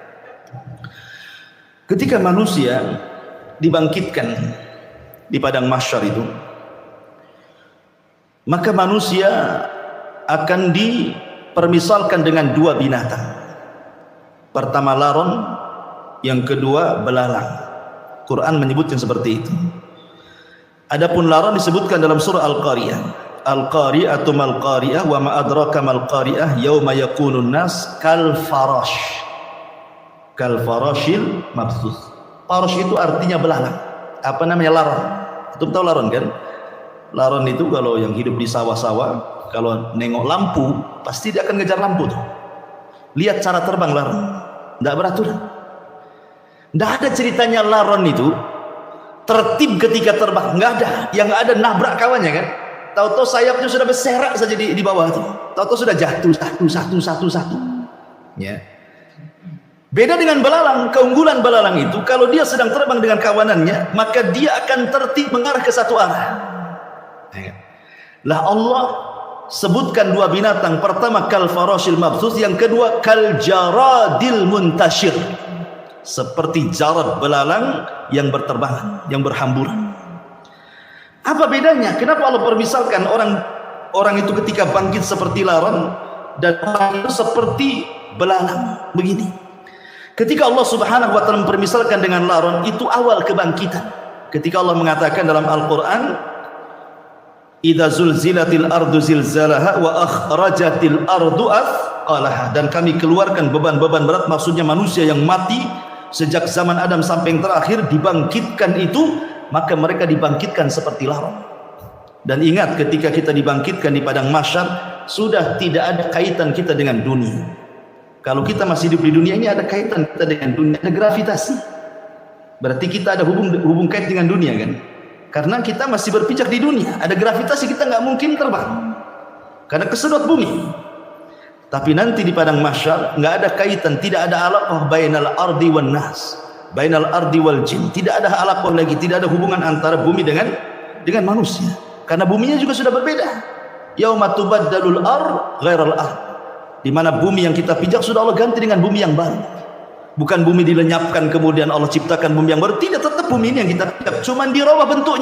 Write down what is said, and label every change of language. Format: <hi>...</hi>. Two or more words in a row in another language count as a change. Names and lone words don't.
<id>Ketika manusia dibangkitkan di padang mahsyar itu, maka manusia akan dipermisalkan dengan dua binatang. Pertama laron, yang kedua belalang. Quran menyebutkan seperti itu. Adapun laron disebutkan dalam surah Al-Qariyah.</id> <ar>القارعة ما القارعة وما أدراك ما القارعة يوم يكون الناس كالفراش. كالفراش المبثوث.</ar> <id>Farash itu artinya belalang. Apa namanya laron? Itu tahu laron kan? Laron itu kalau yang hidup di sawah-sawah, kalau nengok lampu pasti dia akan ngejar lampu tuh. Lihat cara terbang laron, tidak beraturan. Tidak ada ceritanya laron itu tertib ketika terbang, nggak ada. Yang ada nabrak kawannya kan. Tahu-tahu sayapnya sudah berserak saja di bawah itu. Tahu-tahu sudah jatuh satu. Ya. Beda dengan belalang. Keunggulan belalang itu kalau dia sedang terbang dengan kawanannya, maka dia akan tertib mengarah ke satu arah. Lah Allah sebutkan dua binatang. Pertama</id> <ar>كالفراش المبثوث,</ar> <id>yang kedua</id> <ar>كالجراد المنتشر.</ar> <id>Seperti jarad belalang yang berterbangan, yang berhamburan. Apa bedanya? Kenapa Allah permisalkan orang itu ketika bangkit seperti laron dan orang itu seperti belalang begini? Ketika Allah</id> <ar>سبحانه وتعالى</ar> <id>mempermisalkan dengan laron, itu awal kebangkitan. Ketika Allah mengatakan dalam Al-Qur'an,</id> <ar>إذا زلزلت الأرض زلزالها وأخرجت الأرض أثقالها,</ar> <id>dan kami keluarkan beban-beban berat, maksudnya manusia yang mati sejak zaman Adam sampai yang terakhir dibangkitkan itu, maka mereka dibangkitkan seperti laron. Dan ingat ketika kita dibangkitkan di padang mahsyar, sudah tidak ada kaitan kita dengan dunia. Kalau kita masih hidup di dunia ini, ada kaitan kita dengan dunia, ada gravitasi. Berarti kita ada hubung kait dengan dunia kan? Karena kita masih berpijak di dunia, ada gravitasi, kita nggak mungkin terbang karena kesedot bumi. Tapi nanti di padang mahsyar nggak ada kaitan, tidak ada</id> <ar>علاقة بين الأرض والناس بين الأرض والجن.</ar> <id>Tidak ada alaqah lagi, tidak ada hubungan antara bumi dengan manusia. Karena buminya juga sudah berbeda.</id> <ar>يوم تبدل الأرض غير الأرض.</ar> <id>Di mana bumi yang kita pijak sudah Allah ganti dengan bumi yang baru. Bukan bumi dilenyapkan kemudian Allah ciptakan bumi yang baru, tidak, tetap bumi ini yang kita pijak, cuman dirubah bentuknya.</id>